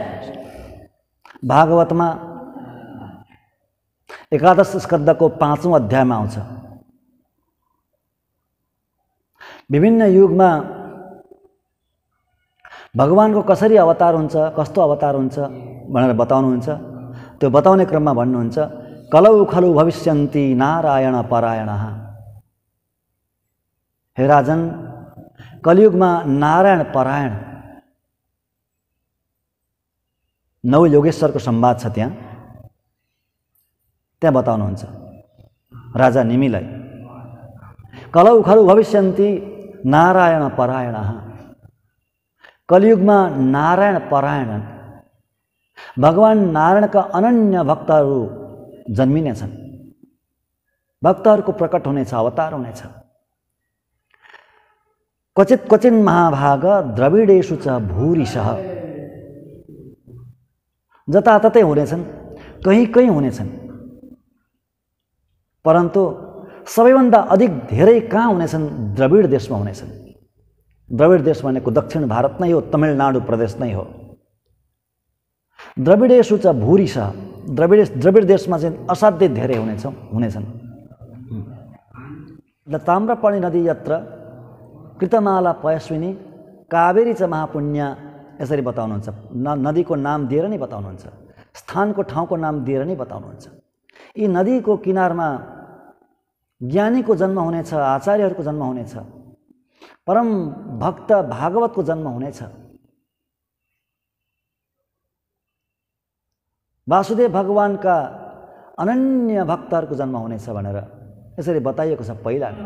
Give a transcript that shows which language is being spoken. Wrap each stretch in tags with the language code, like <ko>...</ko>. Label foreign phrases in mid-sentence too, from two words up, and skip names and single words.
<ne>भागवतमा एकादश स्कन्धको 5औं अध्यायमा आउँछ, विभिन्न युगमा भगवानको कसरी अवतार हुन्छ, कस्तो अवतार हुन्छ भनेर बताउनुहुन्छ। त्यो बताउने क्रममा भन्नुहुन्छ,</ne> <sa>कलौ खलु भविष्यन्ति नारायण परायणः।</sa> <ne>हे राजन, कलियुगमा नारायण परायण 9 योगेश्वरको संवाद छ त्यहाँ बताउनुहुन्छ राजा निमिलाई।</ne> <sa>कलौ खलु भविष्यन्ति नारायण परायणः।</sa> <ne>कलियुगमा नारायण परायण भगवान नारायणका अनन्य भक्तहरू जन्मिनेछन्, भक्तहरूको प्रकट हुनेछ, अवतार हुनेछ।</ne> <sa>क्वचित क्वचिन महाभाग द्रविडेषु च भूरिशः।</sa> <ne>जताततै हुनेछन्, कहीँ हुनेछन्, परन्तु सबैभन्दा अधिक धेरै कहाँ हुनेछन्? द्रविड देशमा हुनेछन्। द्रविड देश भनेको दक्षिण भारत नै हो, तमिलनाडु प्रदेश नै हो।</ne> <sa>द्रविडेषु च भूरिशः।</sa> <ne>द्रविड देशमा चाहिँ असाध्यै धेरै हुनेछन्।</ne> <sa>ताम्रपर्णी नदी यत्र कृतमाला पयस्विनी कावेरी च महापुण्य,</sa> <ne>यसरी बताउनुहुन्छ। नदीको नाम दिएर नै बताउनुहुन्छ, स्थानको ठाउँको नाम दिएर नै बताउनुहुन्छ। यी नदीको किनारमा ज्ञानीको जन्म हुनेछ, आचार्यहरूको जन्म हुनेछ, परम भक्त भागवतको जन्म हुनेछ। वासुदेव भगवानका अनन्य भक्तहरूको जन्म हुनेछ भनेर यसरी बताइएको छ पहिला नै।</ne>